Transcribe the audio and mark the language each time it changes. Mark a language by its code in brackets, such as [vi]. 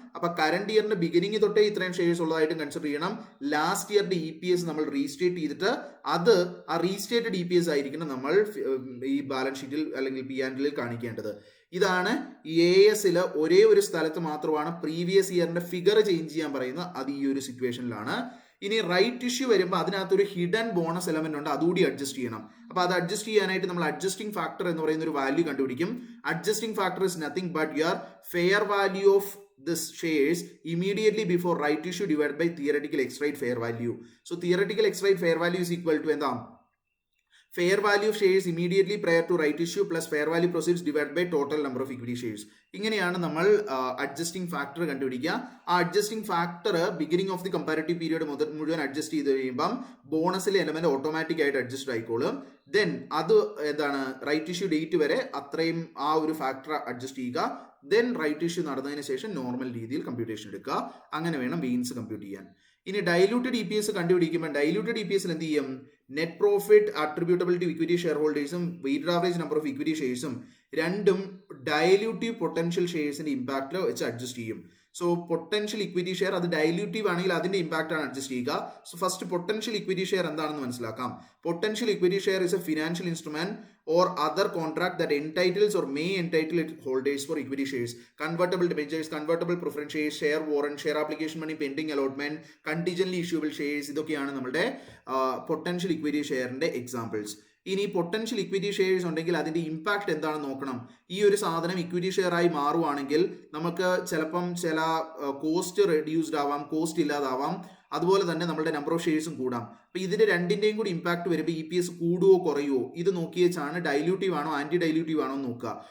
[ml] അപ്പൊ current ഇയറിന്റെ beginning തൊട്ടേ ഇത്രയും ഷെയർസ് ഉള്ളതായിട്ട് കൺസിഡർ ചെയ്യണം. ലാസ്റ്റ് ഇയറിന്റെ EPS നമ്മൾ റീസ്റ്റേറ്റ് ചെയ്തിട്ട് അത് ആ റീസ്റ്റേറ്റഡ് EPS ആയിരിക്കണം നമ്മൾ ഈ ബാലൻസ് ഷീറ്റിൽ അല്ലെങ്കിൽ P&L കാണിക്കേണ്ടത്. ഇതാണ് ASൽ ഒരേ ഒരു സ്ഥലത്ത് മാത്രമാണ് പ്രീവിയസ് ഇയറിന്റെ ഫിഗർ ചേഞ്ച് ചെയ്യാൻ പറയുന്നത്. അത് ഈ ഒരു സിറ്റുവേഷനിലാണ്. ഇനി റൈറ്റ് ഇഷ്യൂ വരുമ്പോൾ അതിനകത്തൊരു ഹിഡൻ ബോണസ് എലമെന്റ് ഉണ്ട്, അതുകൂടി അഡ്ജസ്റ്റ് ചെയ്യണം. അപ്പൊ അത് അഡ്ജസ്റ്റ് ചെയ്യാനായിട്ട് നമ്മൾ അഡ്ജസ്റ്റിംഗ് ഫാക്ടർ എന്ന് പറയുന്ന ഒരു വാല്യൂ കണ്ടുപിടിക്കും. [en] Adjusting factor is nothing but your fair value of this shares immediately before right issue divided by theoretical ex-right fair value. So theoretical ex-right fair value is equal to എന്താ? Fair value of shares immediately prior to right issue plus fair value proceeds divided by total number of equity shares. [ml] ഇങ്ങനെയാണ് നമ്മൾ adjusting factor കണ്ടുപിടിക്കുക. ആ adjusting factor beginning of the comparative period മുഴുവൻ adjust ചെയ്ത് കഴിയുമ്പം ബോണസിലെ element automatic ആയിട്ട് adjust ആയിക്കോളും. Then അത് എന്താണ് റൈറ്റ് ഇഷ്യൂ ഡേറ്റ് വരെ അത്രയും ആ ഒരു ഫാക്ടർ അഡ്ജസ്റ്റ് ചെയ്യുക. ദെൻ റൈറ്റ് ഇഷ്യൂ നടന്നതിന് ശേഷം നോർമൽ രീതിയിൽ കമ്പ്യൂട്ടേഷൻ എടുക്കുക. അങ്ങനെ വേണം വെയിൻസ് കമ്പ്യൂട്ട് ചെയ്യാൻ. ഇനി ഡൈലൂട്ടഡ് EPS കണ്ടുപിടിക്കുമ്പോൾ ഡൈലൂട്ടഡ് EPSൽ എന്ത് ചെയ്യും? Net profit attributable to equity share ഹോൾഡേഴ്സും weighted average number of equity ഷെയർസും രണ്ടും ഡൈലൂട്ടീവ് പൊട്ടൻഷ്യൽ ഷെയർസിന്റെ ഇമ്പാക്ട് വെച്ച് അഡ്ജസ്റ്റ് ചെയ്യും. സോ പൊട്ടൻഷ്യൽ ഇക്വിറ്റി ഷെയർ അത് ഡൈലൂട്ടീവ് ആണെങ്കിൽ അതിന്റെ ഇമ്പാക്ട് ആണ് അഡ്ജസ്റ്റ് ചെയ്യുക. So first potential equity share എന്താണെന്ന് മനസ്സിലാക്കാം. [en] Potential equity share is a financial instrument or other contract that entitles or may entitle its holders for equity shares, convertible debentures, convertible preference shares, share warrant, share application money pending allotment, contingently issuable shares. [ml] ഇതൊക്കെയാണ് നമ്മുടെ potential equity ഷെയറിന്റെ examples. ഇനി potential equity shares ഉണ്ടെങ്കിൽ അതിന്റെ impact എന്താണെന്ന് നോക്കണം. ഈ ഒരു സാധനം ഇക്വിറ്റി ഷെയർ ആയി മാറുവാണെങ്കിൽ നമുക്ക് ചിലപ്പം ചില കോസ്റ്റ് റെഡ്യൂസ്ഡ് ആവാം, കോസ്റ്റ് ഇല്ലാതാവാം. അതുപോലെ തന്നെ നമ്മുടെ നമ്പർ ഓഫ് ഷെയർസും കൂടാം. അപ്പൊ ഇതിന്റെ രണ്ടിന്റെയും കൂടി ഇമ്പാക്ട് വരുമ്പോൾ EPS കൂടുവോ കുറയുവോ ഇത് നോക്കി വെച്ചാണ് ഡൈലൂട്ടീവ് ആണോ ആന്റി ഡൈലൂട്ടീവ് ആണോ നോക്കുക.